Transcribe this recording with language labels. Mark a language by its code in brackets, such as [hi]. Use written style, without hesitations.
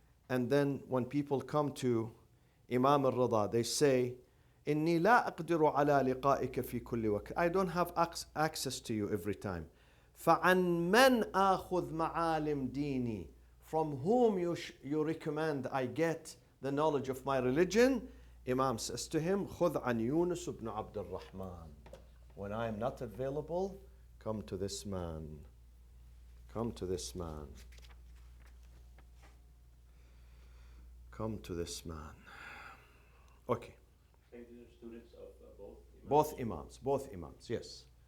[en] And then when people come to Imam al-Rida, they say, [ar] إني لا أقدر على لقائك في كل وقت. [en] I don't have access to you every time. [ar] فعن من آخذ معالم ديني. [en] From whom you recommend I get the knowledge of my religion? Imam says to him, [ar] خذ عن يونس بن عبد الرحمن. [en] When I am not available, come to this man. Come to this man. Come to this man. Okay. These are students of both imams? Both imams, yes.